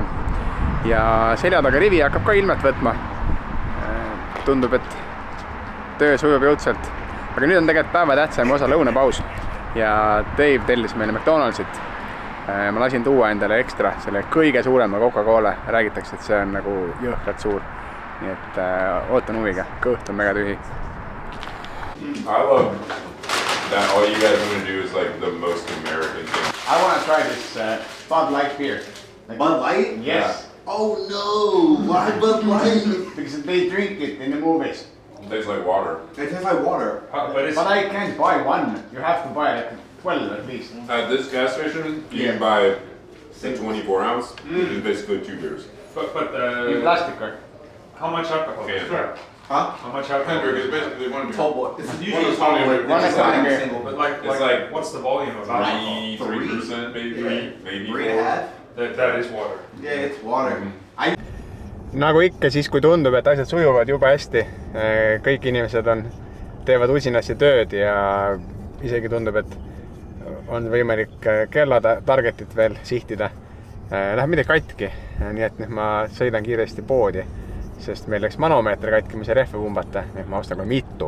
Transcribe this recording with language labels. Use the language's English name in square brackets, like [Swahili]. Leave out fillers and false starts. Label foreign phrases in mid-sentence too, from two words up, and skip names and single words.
[Estonian] Ja selja taga rivi hakkab ka ilmet võtma. Tundub, et töö sujub jõudsalt. Aga nüüd on tegelikult päeva tähtsam osa lõunapaus. Ja Dave tellis meile McDonaldsit. Ma lasin tuua endale ekstra selle kõige suurema Coca-Cola. Räägitakse, et see on nagu jõhkralt suur. Nii et ootan huviga. Kõht on mega tühi. [English] I love that all you guys want to do is like the most American thing. I want to try this Bud Light beer. Bud Light? Yes. Oh no! Why Bud Light? Because they drink it in the movies. It tastes like water. It tastes like water. But I can't buy one. You have to buy like 12 at least. At this gas station, you can buy a 24 ounce, which is basically 2 beers. But In plastic or? how much alcohol? Okay. Sure. Huh? How much alcohol? Hendrick is basically one beer. Tall boy. This is usually a is tall only- boy. one This is not only a beer. single. But It's like what's the volume of alcohol? 3% maybe, maybe 3.5? 4. That is water. Yeah, it's water. [Estonian] Nagu ikka siis, kui tundub, et asjad sujuvad juba hästi, kõik inimesed teevad usinasti tööd ja isegi tundub, et on võimalik kella targetit veel sihtida. Läheb midagi katki, nii et nüüd ma sõidan kiiresti poodi, sest meil läks manomeeter katki, mis rehve pumbata, nii et ma ostan kohe mitu.